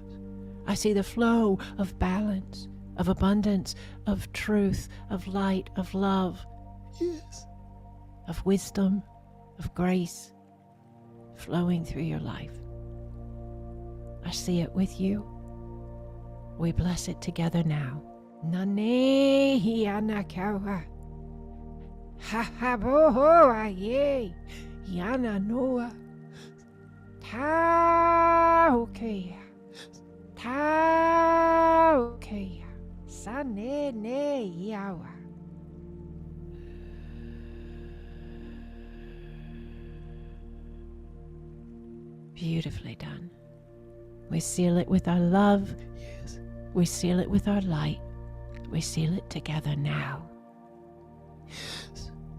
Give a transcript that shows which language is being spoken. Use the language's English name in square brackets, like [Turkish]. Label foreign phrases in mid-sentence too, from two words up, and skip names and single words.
[English] I see the flow of balance, of abundance, of truth, of light, of love. Yes. Of wisdom, of grace flowing through your life. I see it with you. We bless it together now. Nane hiana kawa. Ha ha bo ho aye. Yana Noah. Ta okay. Ta okay. Sane ne yawa. Beautifully done. We seal it with our love. Yes. We seal it with our light. We seal it together now. Yes.